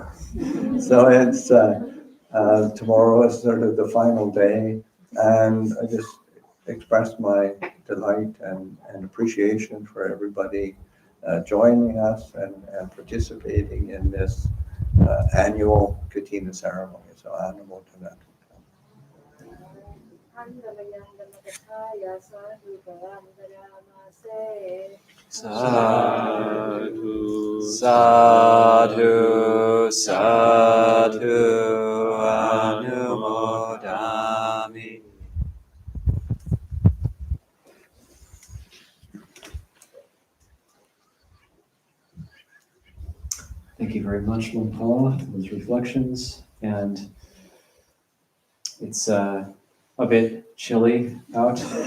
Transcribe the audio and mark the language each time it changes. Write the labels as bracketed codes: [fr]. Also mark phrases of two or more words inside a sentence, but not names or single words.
[en] So it's tomorrow is sort of the final day, and I just express my delight and appreciation for everybody joining us and participating in this annual Kathina ceremony. So, Anumodana. [pi] Sadhu, sadhu, sadhu, anumodami. [en] Thank you very much, Luang Por, for those reflections. And it's a bit chilly out.